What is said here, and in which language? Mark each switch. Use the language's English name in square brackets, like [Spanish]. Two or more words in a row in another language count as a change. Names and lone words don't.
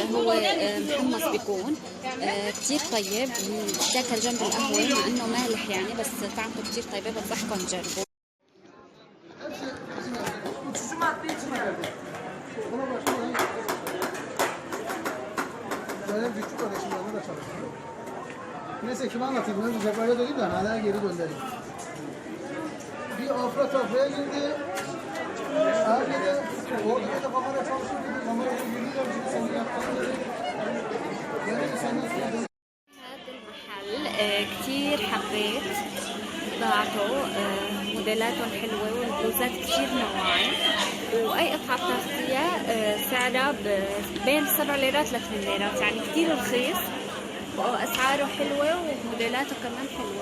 [Arabic] هو محمص بيكون كتير طيب، بتاكل جنب القهوة مع انه مالح يعني، بس طعمته كتير طيبة، بنصحكم تجربوه. [Turkish] Neyse kimi anlatayım? Önce Cefa'ya döneyim de hala geri göndereyim. Bir afra tafraya girdi. Abi de orada da kamera çalışıyor dedi. Kamerada yürüyorlar. Şimdi senin yaptığını dedi. Yani sen nasıl [Arabic] هذا المحل كتير حبيت بضاعته، موديلاتهم حلوة والبلوزات كتير نوعين، وأي قطعة بتاخديها سعرها بين 7 ليرات ل 8 ليرات، يعني كتير رخيص وأسعاره حلوة وموديلاته كمان حلوة.